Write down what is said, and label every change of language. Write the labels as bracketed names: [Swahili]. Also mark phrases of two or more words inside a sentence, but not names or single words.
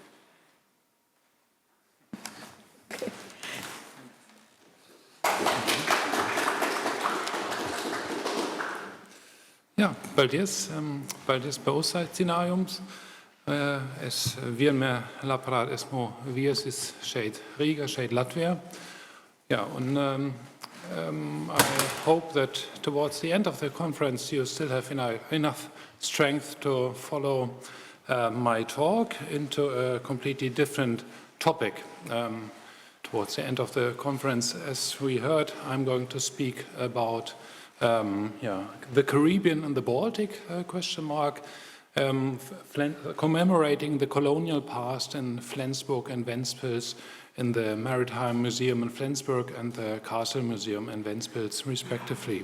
[Latvian] Jā, paldies par uzaicinājums. Es vienmēr labprāt esmu viesis šeit Rīgā, šeit Latvijā. Jā, un [English] I hope that towards the end of the conference you still have enough strength to follow my talk into a completely different topic. Towards the end of the conference, as we heard, I'm going to speak about the Caribbean and the Baltic, commemorating the colonial past in Flensburg and Ventspils in the Maritime Museum in Flensburg and the Castle Museum in Ventspils, respectively.